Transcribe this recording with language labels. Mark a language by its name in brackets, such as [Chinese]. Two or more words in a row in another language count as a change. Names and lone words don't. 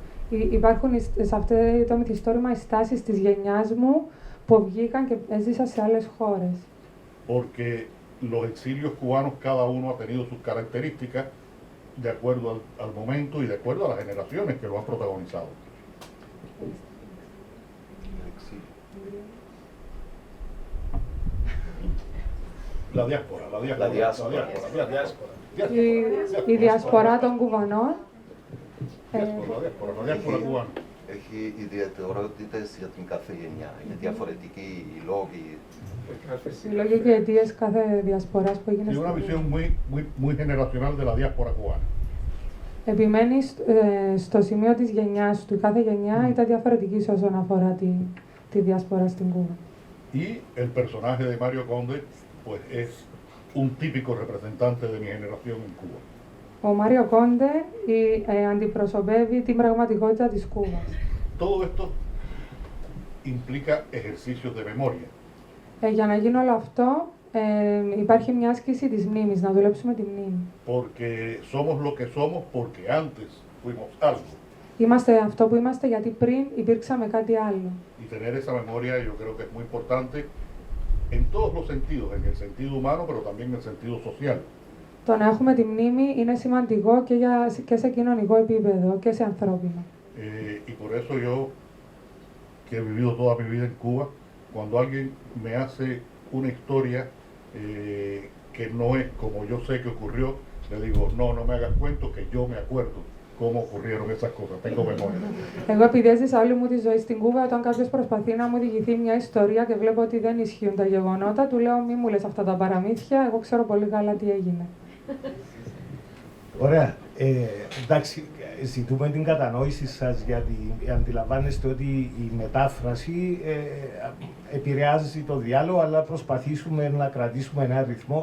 [Greek] Υπάρχουν σε αυτό το μυθιστόρημα οι στάσεις της γενιάς μου που βγήκαν και έζησαν σε άλλες χώρες. [Spanish] Porque los exilios cubanos, cada uno ha tenido sus características de acuerdo al momento y de acuerdo a las generaciones que lo han protagonizado. La diáspora. [Greek] Η διασπορά των Κουβανών. [Spanish] La diáspora cubana. [Greek] Έχει ιδιαιτερότητες για την κάθε γενιά. Είναι διαφορετικοί οι λόγοι. Οι λόγοι και αιτίες κάθε διασποράς που έγινε [Spanish] Y una [Greek] στην [Spanish] visión muy generacional de la diáspora cubana. [Greek] Επιμένει στο σημείο της γενιάς του. Η κάθε γενιά ήταν διαφορετική όσον αφορά τη διασπορά στην Κούβα. [Spanish] Y el personaje de Mario Conde pues es un típico representante de mi generación en Cuba. [Greek] Ο Μάριο Κόντε αντιπροσωπεύει την πραγματικότητα της Κούβας. [Spanish] Todo esto implica ejercicios de memoria. [Greek] Για να γίνει όλο αυτό υπάρχει μια άσκηση της μνήμης, να δουλέψουμε τη μνήμη. [Spanish] Porque somos lo que somos porque antes fuimos algo. [Greek] Είμαστε αυτό που είμαστε γιατί πριν υπήρξαμε κάτι άλλο. [Spanish] Y tener esa memoria yo creo que es muy importante en todos los sentidos, en el sentido humano pero también en el sentido social. [Greek] Το να έχουμε τη μνήμη είναι σημαντικό και σε κοινωνικό επίπεδο και σε ανθρώπινο. [Spanish] Y por eso yo, que he vivido toda mi vida en Cuba, cuando alguien me hace una historia que no es como yo sé que ocurrió, le digo, no me hagas cuento, que yo me acuerdo cómo ocurrieron esas cosas, tengo memoria. [Greek] Εγώ επειδή έζησα όλη μου τη ζωή στην Κούβα, όταν κάποιος προσπαθεί να μου διηγηθεί μια ιστορία και βλέπω ότι δεν ισχύουν τα γεγονότα, του λέω μη μου λες αυτά τα παραμύθια, εγώ ξέρω πολύ καλά τι έγινε. Ωραία. Εντάξει, ζητούμε την κατανόηση σας γιατί αντιλαμβάνεστε ότι η μετάφραση επηρεάζει το διάλογο, αλλά προσπαθήσουμε να κρατήσουμε ένα ρυθμό.